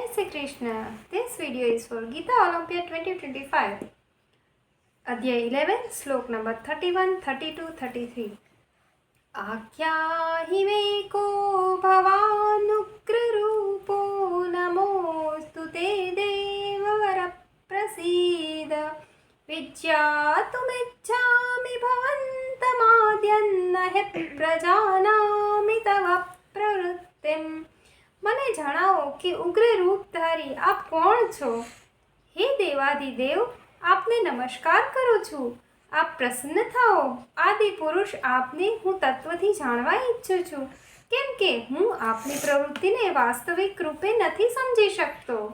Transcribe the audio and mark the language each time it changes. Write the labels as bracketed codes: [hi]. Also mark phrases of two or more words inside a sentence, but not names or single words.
[en] Shri Krishna. This video is for Gita Olympia 2025. Adhyay 11, Slok number 31, 32, 33. [sa] आख्याहि मे को भवानुग्ररूपो नमोऽस्तु ते देववर प्रसीद विज्ञातुमिच्छामि भवन्तमाद्यं न हि प्रजानामि तव प्रवृत्तिम्. [gu] મને જણાવો કે ઉગ્ર રૂપધારી આપ કોણ છો? હે દેવાધિદેવ, આપને નમસ્કાર કરું છું. આપ પ્રસન્ન થાઓ. આદિ પુરુષ આપને હું તત્વથી જાણવા ઈચ્છું છું, કેમ કે હું આપની પ્રવૃત્તિને વાસ્તવિક રૂપે નથી સમજી શકતો.